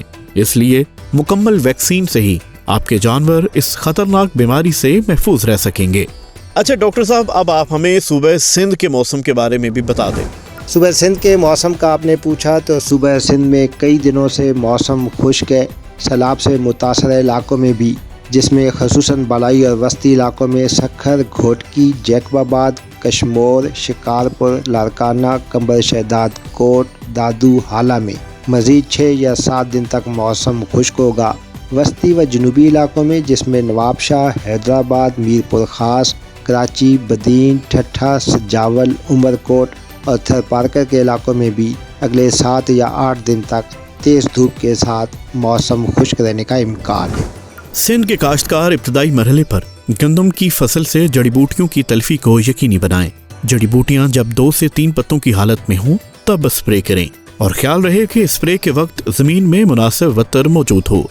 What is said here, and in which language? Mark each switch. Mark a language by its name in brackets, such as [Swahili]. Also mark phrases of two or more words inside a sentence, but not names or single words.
[Urdu] اس لیے مکمل ویکسین سے ہی آپ کے جانور اس خطرناک بیماری سے محفوظ رہ سکیں گے. اچھا ڈاکٹر صاحب، اب آپ ہمیں صوبے سندھ کے موسم کے بارے میں بھی بتا دیں. صبح سندھ کے موسم کا آپ نے پوچھا تو صبح سندھ میں کئی دنوں سے موسم خشک ہے. سیلاب سے متاثر علاقوں میں بھی، جس میں خصوصاً بالائی اور وسطی علاقوں میں سکھر، گھوٹکی، جیکب آباد، کشمور، شکارپور، لاڑکانہ، قمبر شہداد کوٹ، دادو، ہالہ میں مزید 6 یا 7 دن تک موسم خشک ہوگا. وسطی و جنوبی علاقوں میں، جس میں نوابشاہ، حیدرآباد، میرپور خاص، کراچی، بدین، ٹھٹھہ، سجاول، عمرکوٹ اور تھرپارکر کے علاقوں میں بھی اگلے 7 یا 8 دن تک تیز دھوپ کے ساتھ موسم خشک رہنے کا امکان ہے. سندھ کے کاشتکار ابتدائی مرحلے پر گندم کی فصل سے جڑی بوٹیوں کی تلفی کو یقینی بنائیں. جڑی بوٹیاں جب 2 سے 3 پتوں کی حالت میں ہوں تب اسپرے کریں اور خیال رہے کہ اسپرے کے وقت زمین میں مناسب وتر موجود ہو.